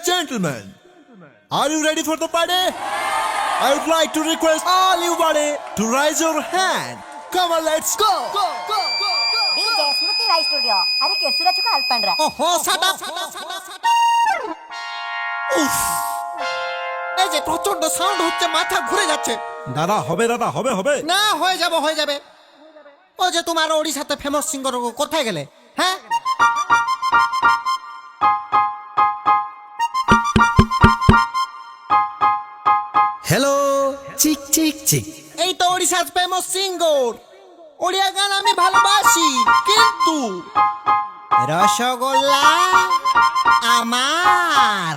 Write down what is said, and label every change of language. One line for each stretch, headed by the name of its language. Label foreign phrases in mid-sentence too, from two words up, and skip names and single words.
English: gentlemen, are you ready for the party? I would like to request all you buddy to raise your hand. Come on, let's go. DJ Smruti Rai Studio. अरे केसुरा चुका अल्पंड्रा. ओहो साडा
Bangla: উফ এই যে প্রচন্ড সাউন্ড হচ্ছে মাথা ঘুরে যাচ্ছে দাদা হবে না হয়ে যাবে ও যে তোমার ওড়িশাতে ফেমাস সিঙ্গার কোথায় গেলে হ্যাঁ হ্যালো চিক চিক চিক এই তো ওড়িশার ফেমাস সিঙ্গার ওড়িয়া গান আমি ভালোবাসি কিন্তু রসগোল্লা আমার